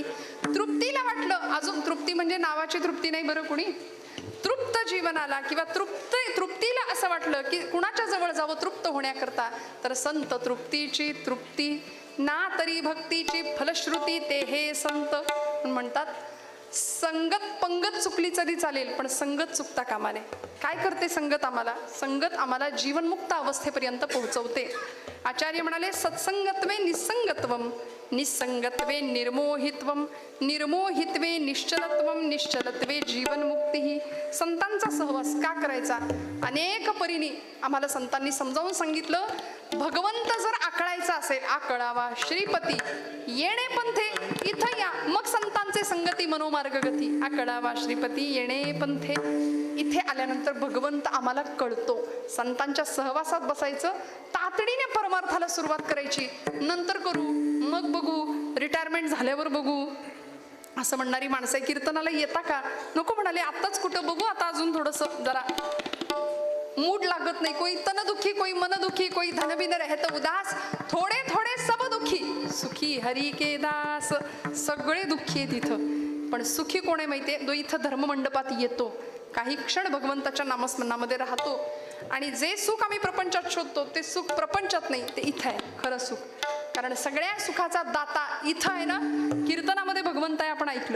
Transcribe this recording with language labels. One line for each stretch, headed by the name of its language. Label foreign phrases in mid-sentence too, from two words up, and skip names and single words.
Marathi: तृप्तीला वाटलं, अजून तृप्ती म्हणजे नावाची तृप्ती नाही बरं कुणी, तृप्त जीवनाला किंवा तृप्तीला असं वाटलं की कुणाच्या जवळ जावं तृप्त होण्याकरता, तर संत तृप्तीची तृप्ती ना तरी भक्तीची फलश्रुती ते हे संत म्हणतात. संगत पंगत चुकली तरी चालेल, पण संगत चुकता कामा नये. काय करते संगत आम्हाला? संगत आम्हाला जीवनमुक्त अवस्थेपर्यंत पोहोचवते. आचार्य म्हणाले,
Sanskrit: सत्संगत्वे निसंगत्वम, निसंगत्वे निर्मोहित्वम, निर्मोहित्वे निश्चलत्वम, निश्चलत्वे जीवनमुक्ती.
Marathi: संतांचा सहवास का करायचा? अनेक परीने आम्हाला संतांनी समजावून सांगितलं. भगवंत जर आकळायचा असेल, आकळावा श्रीपती येणे पंथे, इथं या मग संतांचे संगती मनोमार्गगती. आकळावा श्रीपती येणे पंथे, इथे आल्यानंतर भगवंत आम्हाला कळतो. संतांच्या सहवासात बसायचं, तातडीने परमार्थाला सुरुवात करायची. नंतर करू, मग बघू, रिटायरमेंट झाल्यावर बघू असं म्हणणारी माणसं कीर्तनाला येता का? नको म्हणाले, आत्ताच कुठं बघू, आता अजून थोडंसं जरा मूड लागत नाही.
Hindi: कोई तन दुखी, कोई मन दुखी, कोई धन बिन रहत उदास, थोडे थोडे सब दुखी, सुखी हरी के दास.
Marathi: सगळे दुःखी आहे तिथं, पण सुखी कोण आहे माहितीये? जो इथं धर्ममंडपात येतो, काही क्षण भगवंताच्या नामस्मरणामध्ये राहतो, आणि जे सुख आम्ही प्रपंचात शोधतो ते सुख प्रपंचात नाही, ते इथं आहे खरं सुख. कारण सगळ्या सुखाचा दाता इथं आहे ना, कीर्तनामध्ये भगवंत आहे, आपण ऐकलं.